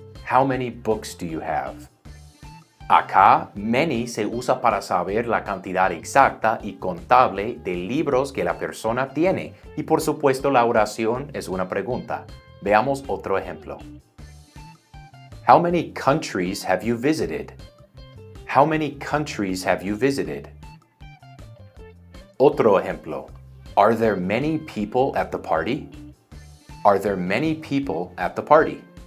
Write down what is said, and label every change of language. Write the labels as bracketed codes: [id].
[en] How many books do you have? [es] Acá, many se usa para saber la cantidad exacta y contable de libros que la persona tiene. Y por supuesto, la oración es una pregunta. Veamos otro ejemplo. [en] How many countries have you visited? How many countries have you visited? [es] Otro ejemplo. [en] Are there many people at the party? Are there many people at the party?